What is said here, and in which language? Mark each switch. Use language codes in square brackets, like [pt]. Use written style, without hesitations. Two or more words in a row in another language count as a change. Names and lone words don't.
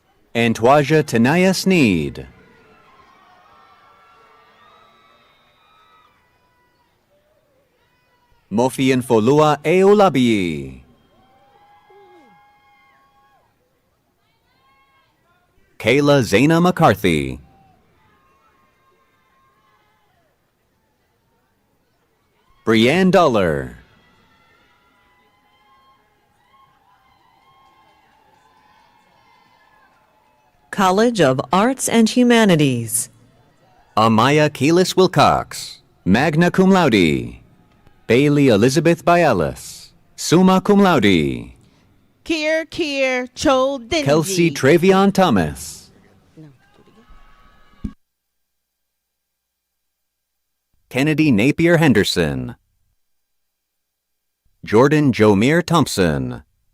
[en] Antwaja Tanaya Sneed. Mofian Folua Eulabi. Kayla Zana McCarthy. Brianne Duller. College of Arts and Humanities. Amaya Keelis Wilcox, [la] magna cum laude. [en] Bailey Elizabeth Bialis, [la] summa cum laude. [en] Kier Cho Denji. Kelsey Travion Thomas. Kennedy Napier Henderson. Jordan Jomir Thompson.